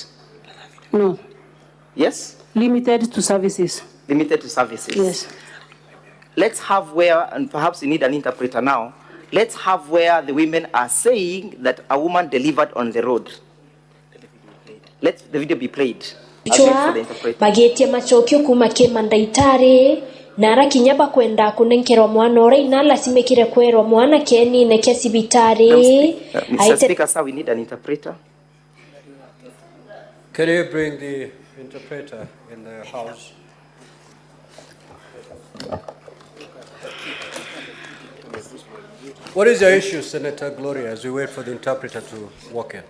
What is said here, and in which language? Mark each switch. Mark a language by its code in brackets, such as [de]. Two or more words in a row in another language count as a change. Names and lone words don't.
[en] No. Yes? Limited to services. Limited to services? Yes. Let's have where, and perhaps you need an interpreter now, let's have where the women are saying that a woman delivered on the road. Let the video be played. [guz] Chwa bagetie machokio kuma kema ndaitare nara kinyaba kwenda kunenkerwa mwana ore inala simekire kwerwa mwana keni neke sibitare. [en] Mr. Speaker, sir, we need an interpreter. Can you bring the interpreter in the house? What is your issue, Senator Gloria, as we wait for the interpreter to walk in?